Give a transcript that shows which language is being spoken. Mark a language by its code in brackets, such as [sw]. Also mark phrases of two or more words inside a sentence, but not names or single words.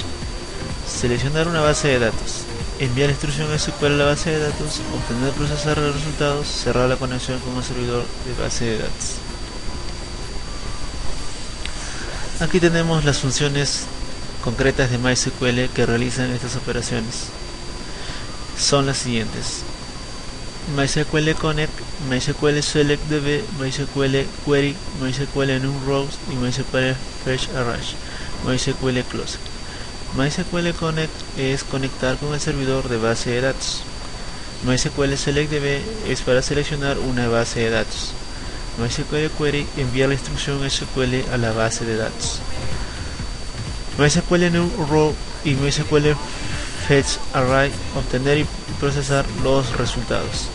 [es] Seleccionar una base de datos, enviar la instrucción SQL a la base de datos, obtener, procesar los resultados, cerrar la conexión con el servidor de base de datos. Aquí tenemos las funciones concretas de MySQL que realizan estas operaciones. Son las siguientes: MySQL Connect, MySQL Select DB, MySQL Query, MySQL NumRows y MySQL Fetch Array, MySQL Close. MySQL Connect es conectar con el servidor de base de datos. MySQL Select DB es para seleccionar una base de datos. MySQL Query envía la instrucción SQL a la base de datos. MySQL NumRows y MySQL Fetch Array, obtener y procesar los resultados.